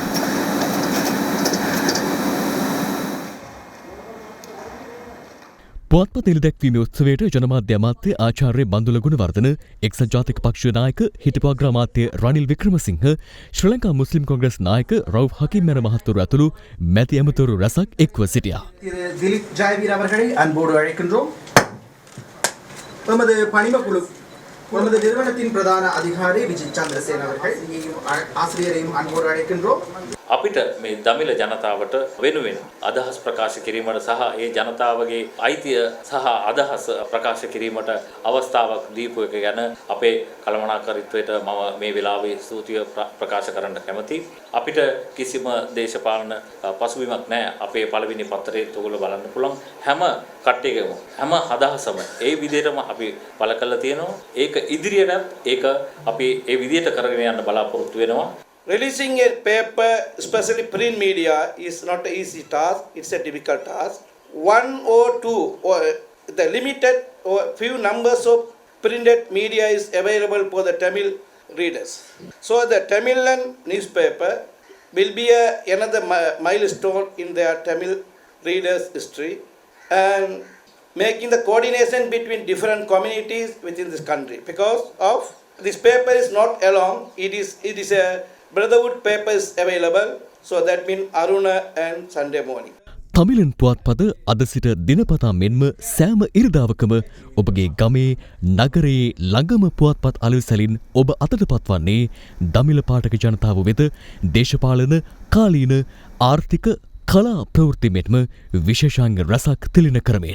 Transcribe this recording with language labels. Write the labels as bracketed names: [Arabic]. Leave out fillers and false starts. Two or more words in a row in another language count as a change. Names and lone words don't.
[Sinhala] පුවත්පත එළිදැක්වීමේ උත්සවයට ජනමාධ්‍ය අමාත්‍ය ආචාර්ය බන්දුල ගුණවර්ධන, එක්සත් ජාතික පක්ෂ නායක හිටපු අග්‍රාමාත්‍ය රනිල් වික්‍රමසිංහ, ශ්‍රී ලංකා මුස්ලිම් කොංග්‍රස් නායක රවුෆ් හකීම් යන මහත්වරු ඇතුළු මැති ඇමතිවරු රැසක් එක්ව සිටියා. [Tamil] திலீப் ஜெயவீர் அவர்களை அன்போடு அழைக்கின்றோம். நமது பணிமக்குழு நமது நிறுவனத்தின் பிரதான அதிகாரி விஜய் சந்திரசேன அவர்கள் ஆசிரியரையும் அன்போடு அழைக்கின்றோம். [Sinhala] අපිට මේ දමිළ ජනතාවට වෙනුවෙන් අදහස් ප්‍රකාශ කිරීමට සහ ඒ ජනතාවගේ අයිතිය සහ අදහස් ප්‍රකාශ කිරීමට අවස්ථාවක් දීපු එක ගැන අපේ කළමනාකරීත්වයට මම මේ වෙලාවේ ස්තුතිය ප්‍රකාශ කරන්න කැමතියි. අපිට කිසිම දේශපාලන පසුබිමක් නැහැ. අපේ පළවෙනි පත්‍රයේ තුල බලන්න පුළුවන් හැම කට්ටියකම හැම අදහසම ඒ විදිහටම අපි පළ කරලා තියෙනවා. ඒක ඉදිරියටත් ඒක අපි ඒ විදිහට කරගෙන යන්න බලාපොරොත්තු වෙනවා. [English] Releasing a paper, especially print media, is not an easy task. It's a difficult task. One or two, or the limited or few numbers of printed media is available for the Tamil readers. So the Tamilan newspaper will be another milestone in their Tamil readers' history and making the coordination between different communities within this country. Because of this paper is not alone. It is a Brotherhood papers available, so that means Aruna and Sunday morning. [Sinhala] තමිලන් පුවත්පත අද සිට දිනපතා මෙන්ම සෑම ඉරිදාවකම ඔබගේ ගමේ නගරයේ ළඟම පුවත්පත් අලුසැලින් ඔබ අතට පත්වන්නේ දමිළ පාඨක ජනතාව වෙත දේශපාලන කාලීන ආර්ථික කලා ප්‍රවෘත්ති මෙන්ම විශේෂාංග රසක් තිළින කරමින්.